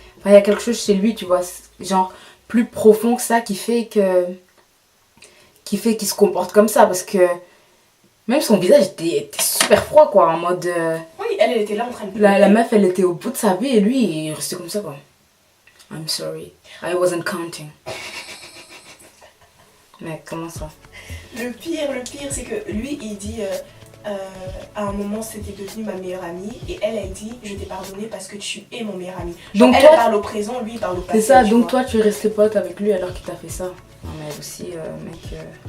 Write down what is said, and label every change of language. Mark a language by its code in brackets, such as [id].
[fr] Enfin, il y a quelque chose chez lui, tu vois, genre, plus profond que ça, qui fait qu'il se comporte comme ça. Parce que même son visage était super froid, quoi, en mode... Oui, elle était là en train de pleurer. La meuf, elle était au bout de sa vie, et lui, il restait comme ça, quoi. [en] I'm sorry, I wasn't counting. [fr] Mais comment ça? Le pire, c'est que lui, il dit à un moment, c'était devenu ma meilleure amie. Et elle dit, je t'ai pardonné parce que tu es mon meilleur ami. Genre, donc elle parle au présent, lui, il parle au passé. C'est ça, donc toi, tu es resté pote avec lui alors qu'il t'a fait ça. Non, mais aussi, mec...